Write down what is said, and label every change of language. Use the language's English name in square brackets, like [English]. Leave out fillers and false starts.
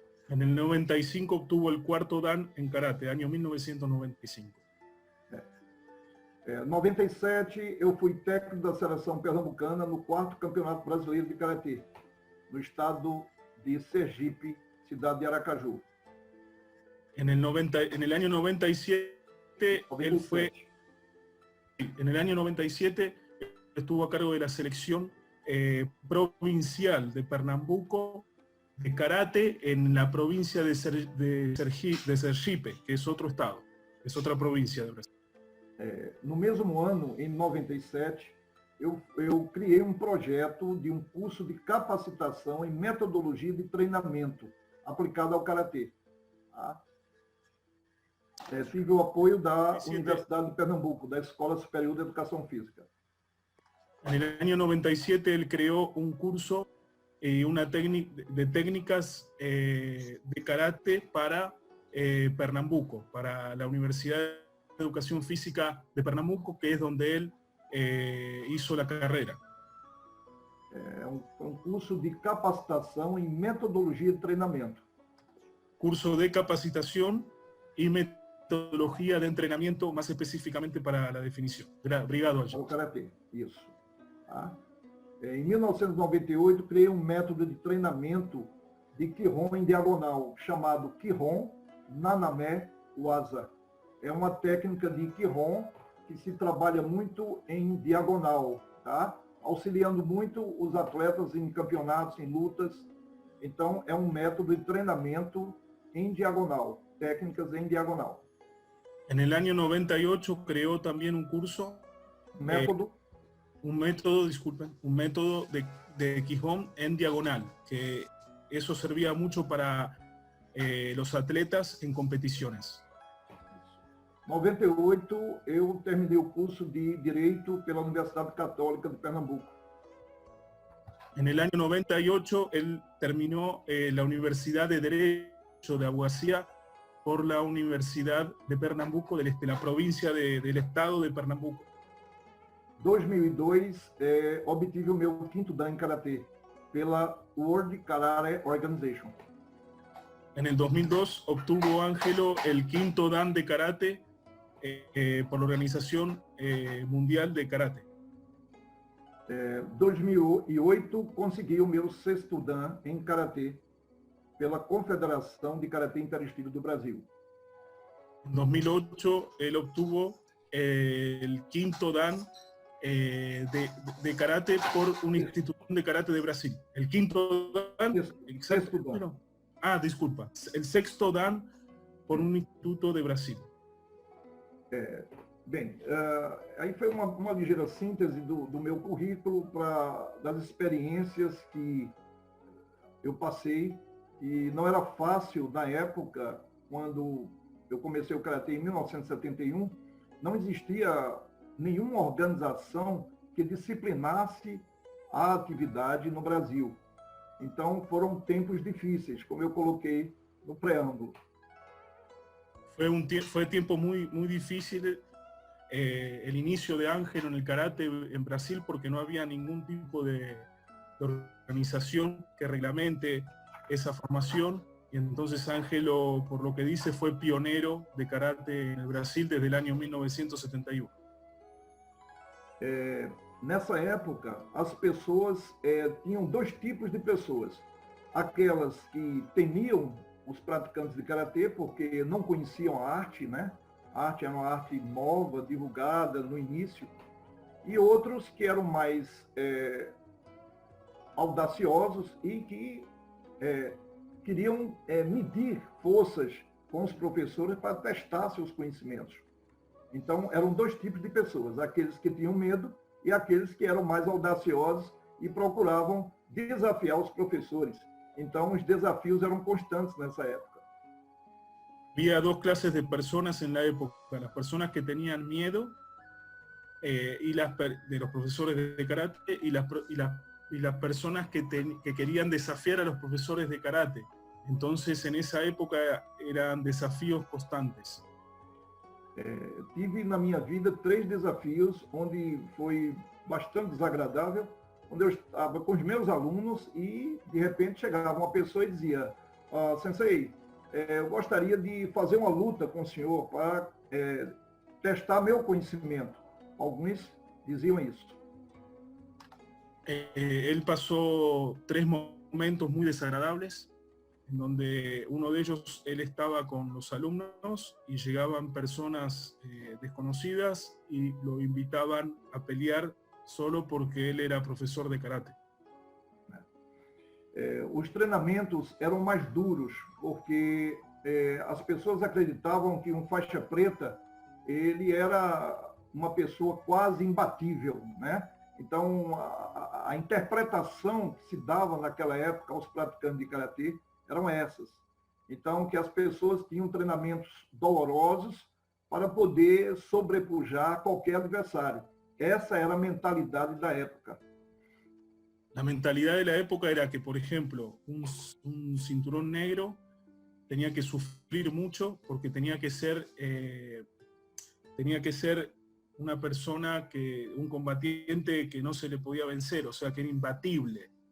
[Spanish] En el 95 obtuvo el cuarto dan en karate, año 1995. [Portuguese] 97, eu fui técnico da seleção pernambucana no 4º Campeonato Brasileiro de Karatê, no estado de Sergipe, cidade de Aracaju. [Spanish] En el año 97, él fue... En el año 97 estuvo a cargo de la selección provincial de Pernambuco de karate en la provincia de Sergipe, que es otro estado, es otra provincia de Brasil. [Portuguese] No mesmo ano, em 97, eu criei um projeto de um curso de capacitação em metodologia de treinamento aplicado ao Karatê. Tá? Tive o apoio da Universidade de Pernambuco, da Escola Superior de Educação Física. [Spanish] En el año 97 él creó un curso de técnicas de karate para Pernambuco, para la Universidad de Educación Física de Pernambuco, que es donde él hizo la carrera. [Portuguese] Um curso de capacitação em metodologia de treinamento. [Spanish] Curso de capacitación y metodología de entrenamiento, más específicamente para la definición. [Portuguese] Obrigado, Ângelo. O Karatê, isso. Tá? Em 1998, criei um método de treinamento de Kihon em diagonal, chamado Kihon Naname Waza. É uma técnica de Kihon que se trabalha muito em diagonal, tá? Auxiliando muito os atletas em campeonatos, em lutas. Então, é um método de treinamento em diagonal, técnicas em diagonal. [Spanish] En el año 98 creó también un curso, un método de Kihon en diagonal, que eso servía mucho para los atletas en competiciones. [Portuguese] Em 98, eu terminei o curso de Direito pela Universidade Católica de Pernambuco. [Spanish] En el año 98, él terminó la Universidad de Derecho de Abogacía por la Universidad de Pernambuco, de la provincia del estado de Pernambuco. [Portuguese] Em 2002, obtive o meu quinto dan em Karatê pela World Karate Organization. [Spanish] En el 2002 obtuvo Ángelo el 5º Dan de karate por la Organización Mundial de Karate. [Portuguese] 2008 consegui o meu 6º Dan em Karatê pela Confederação de Karatê Interestilo do Brasil. [Spanish] En 2008 él obtuvo el 5º Dan de karate por una institución de karate de Brasil. El 5º Dan, [Portuguese] Sexto Dan. [Spanish] Disculpa, el 6º Dan por un instituto de Brasil. [Portuguese] Bem, aí foi uma ligeira síntese do meu currículo, das experiências que eu passei, e não era fácil na época, quando eu comecei o Karatê em 1971, não existia nenhuma organização que disciplinasse a atividade no Brasil. Então foram tempos difíceis, como eu coloquei no preâmbulo. [Spanish] Fue tiempo muy difícil el inicio de Ángelo en el karate en Brasil, porque no había ningún tipo de organización que reglamente esa formación, y entonces Ángelo, por lo que dice, fue pionero de karate en el Brasil desde el año 1971. [Portuguese] Nessa época, as pessoas tinham dois tipos de pessoas. Aquelas que temiam os praticantes de karatê porque não conheciam a arte, né? A arte era uma arte nova, divulgada no início, e outros que eram mais audaciosos e que queriam medir forças com os professores para testar seus conhecimentos. Então, eram dois tipos de pessoas, aqueles que tinham medo e aqueles que eram mais audaciosos e procuravam desafiar os professores. Então, os desafios eram constantes nessa época. [Spanish] Había dos clases de personas en la época: las personas que tenían miedo de los profesores de karate y las personas que querían desafiar a los profesores de karate. Entonces, en esa época eran desafíos constantes. [Portuguese] Tive na minha vida 3 desafios onde foi bastante desagradável, onde eu estava com os meus alunos e de repente chegava uma pessoa e dizia: Sensei, eu gostaria de fazer uma luta com o senhor para testar meu conhecimento. Alguns diziam isso. [Spanish] Él pasó 3 momentos muy desagradables, en donde uno de ellos, él estaba con los alumnos y llegaban personas desconocidas y lo invitaban a pelear solo porque él era profesor de karate. [Portuguese] Os treinamentos eram mais duros, porque as pessoas acreditavam que um faixa preta, ele era uma pessoa quase imbatível, né? Então, a interpretação que se dava naquela época aos praticantes de karatê eram essas. Então, que as pessoas tinham treinamentos dolorosos para poder sobrepujar qualquer adversário. Essa era a mentalidade da época. [Spanish] La mentalidad de la época era que, por ejemplo, un cinturón negro tenía que sufrir mucho porque tenía que ser una persona, un combatiente que no se le podía vencer, o sea, que era imbatible.